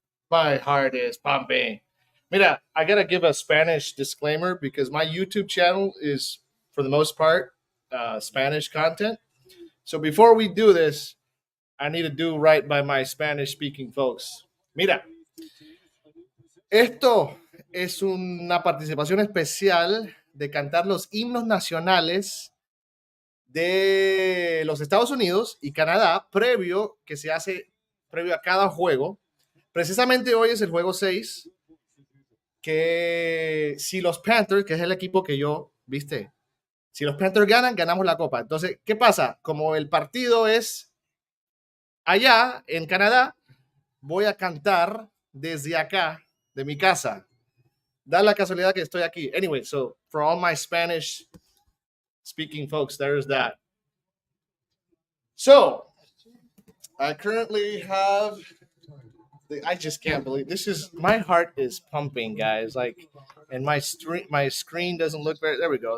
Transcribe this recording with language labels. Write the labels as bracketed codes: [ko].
[en] My heart is pumping. Mira, I gotta give a Spanish disclaimer because my YouTube channel is, for the most part, Spanish content. So before we do this, I need to do right by my Spanish speaking folks. [es] Mira, esto es una participación especial de cantar los himnos nacionales de los Estados Unidos y Canadá previo que se hace previo a cada juego. Precisamente hoy es el juego 6, que si los Panthers, que es el equipo que yo, viste, si los Panthers ganan, ganamos la copa. Entonces, ¿qué pasa? Como el partido es allá en Canadá, voy a cantar desde acá, de mi casa. Da la casualidad que estoy aquí. [en] Anyway, so for all my Spanish speaking folks, there's that. So, I currently have I just can't believe this is my heart is pumping, guys. Like, and my screen doesn't look very. There we go.